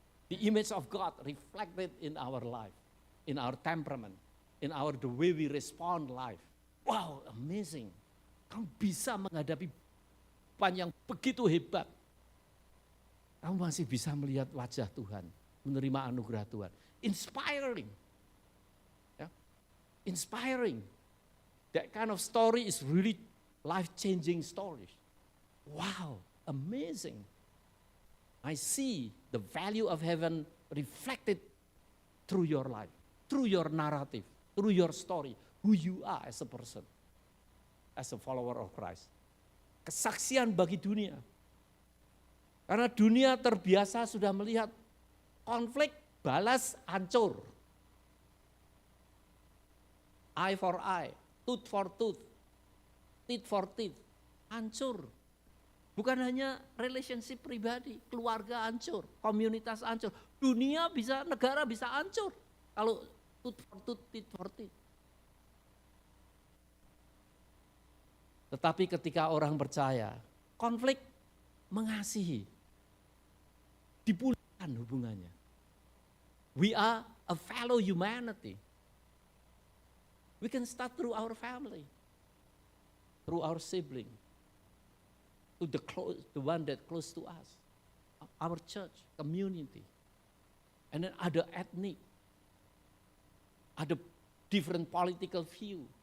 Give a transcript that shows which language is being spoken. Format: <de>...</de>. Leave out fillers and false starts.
<en>The image of God reflected in our life, in our temperament, in the way we respond life. Wow, amazing.</en> <id>Kamu bisa menghadapi beban yang begitu hebat. Kamu masih bisa melihat wajah Tuhan, menerima anugerah Tuhan.</id> <en>Inspiring. Ya. Inspiring. That kind of story is really life-changing story. Wow, amazing. I see the value of heaven reflected through your life, through your narrative, through your story, who you are as a person, as a follower of Christ.</en> <id>Kesaksian bagi dunia. Karena dunia terbiasa sudah melihat konflik, balas, hancur.</id> <en>Eye for eye, tooth for tooth, teeth for teeth, hancur.</en> <id>Bukan hanya relationship pribadi, keluarga hancur, komunitas hancur. Dunia bisa, negara bisa hancur. Kalau</id> <en>tooth for tooth, teeth for teeth.</en> <id>Tetapi ketika orang percaya, konflik mengasihi, dipulihkan hubungannya.</id> <en>We are a fellow humanity. We can start through our family, through our sibling, to the one that close to us, our church, community, and then other ethnic, other different political view.</en>